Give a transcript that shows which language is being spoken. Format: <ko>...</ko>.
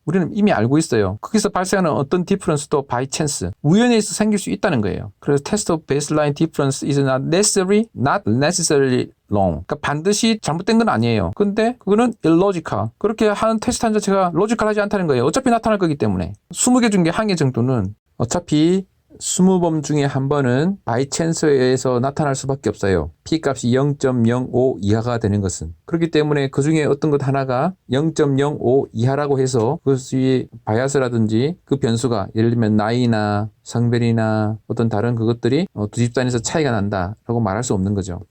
<ko>우리는 이미 알고 있어요. 거기서 발생하는 어떤 디퍼런스도 by chance. 우연에서 생길 수 있다는 거예요.</ko> <en>그래서 test of baseline difference is not necessarily wrong.</en> <ko>그러니까 반드시 잘못된 건 아니에요. 근데 그거는 illogical. 그렇게 하는 테스트 한 자체가 로지컬하지 않다는 거예요. 어차피 나타날 거기 때문에. 20개 중에 1개 정도는 어차피 20번 중에 한 번은 바이 찬스에서 나타날 수밖에 없어요. P값이 0.05 이하가 되는 것은. 그렇기 때문에 그 중에 어떤 것 하나가 0.05 이하라고 해서 그것이 바이아스라든지 그 변수가 예를 들면 나이나 성별이나 어떤 다른 그것들이 두 집단에서 차이가 난다라고 말할 수 없는 거죠.</ko>